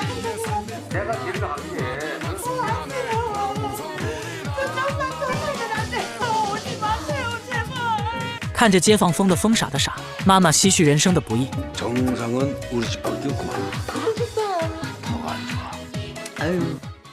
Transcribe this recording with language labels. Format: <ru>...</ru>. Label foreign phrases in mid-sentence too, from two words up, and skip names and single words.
<ko>내가 길을 갈게. 조금만 더 오지 마세요, 제발.</ko> <zh>看着街坊疯得疯傻的傻，妈妈唏嘘人生的不易。</zh> <ko>정상은 우리 집밖에 없구만. 그러셨어요. 더 안 좋아. 아유.</ko>